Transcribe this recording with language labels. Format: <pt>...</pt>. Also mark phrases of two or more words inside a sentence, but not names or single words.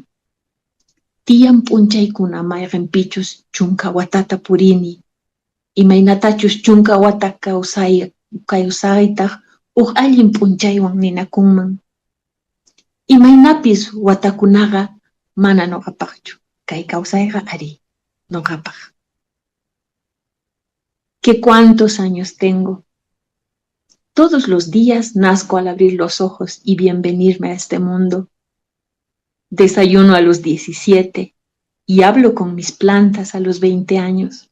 <qu>Tiyan p'unchaykuna mayqinpichus chunka watata purini. Imaynatachus chunka wata kawsaytaq allin p'unchaywan ninakunman. Imaynapis watakunaqa mana noqapaqchu. Kay kawsayqa ari noqapaq.</qu> <es>¿Qué cuántos años tengo? Todos los días nazco al abrir los ojos y bien venirme a este mundo. Desayuno a los 17 y hablo con mis plantas a los 20 años.</es>